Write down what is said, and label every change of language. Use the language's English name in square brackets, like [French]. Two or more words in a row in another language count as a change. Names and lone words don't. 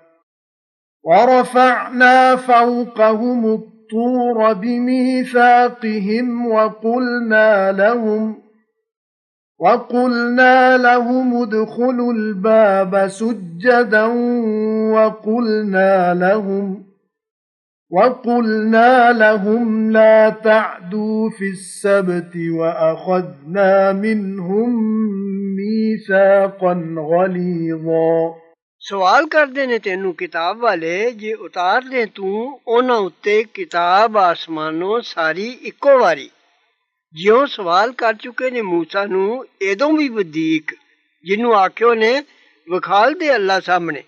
[Arabic] ورفعنا فوقهم الطور بميثاقهم وقلنا لهم ادخلوا الباب سجدا وقلنا لهم لا تعدوا في السبت وأخذنا منهم ميثاقا غليظا [Punjabi] ਸਵਾਲ ਕਰਦੇ ਨੇ ਤੈਨੂੰ ਕਿਤਾਬ ਵਾਲੇ ਜੇ ਉਤਾਰ ਦੇ ਤੂੰ ਉਹਨਾਂ ਉੱਤੇ ਕਿਤਾਬ ਆਸਮਾਨੋਂ ਸਾਰੀ ਇੱਕੋ ਵਾਰੀ, ਜਿਉਂ ਸਵਾਲ ਕਰ ਚੁੱਕੇ ਨੇ ਮੂਸਾ ਨੂੰ ਇਹਦੋਂ ਵੀ ਵਧੀਕ, ਜਿਹਨੂੰ ਆਖਿਓ ਨੇ ਵਿਖਾਲ ਦੇ ਅੱਲਾ ਸਾਹਮਣੇ।